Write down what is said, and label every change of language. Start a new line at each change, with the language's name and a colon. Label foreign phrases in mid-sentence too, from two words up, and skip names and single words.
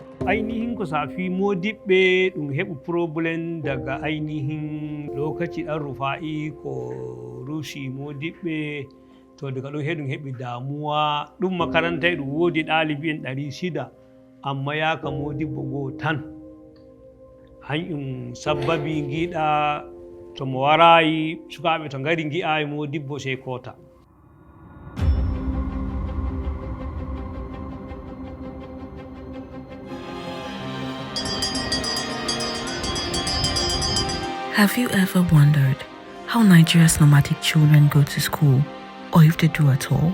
Fula: ainihin ko safi modiɓɓe ɗum heɓi problem daga ainihin lokaci ɗan rufa'i ko rushi modiɓɓe to daga ɗon ɗum heɓi damuwa ɗum makaranta ɗum wodi ɗalibi en 600 amma yaka modiɓɓo goo tan hanƴum sababi giɗa to mo warayi sukaɓe to ngari gi'ayi modibbo sey kota.
English: Have you ever wondered how Nigeria's nomadic children go to school, or if they do at all?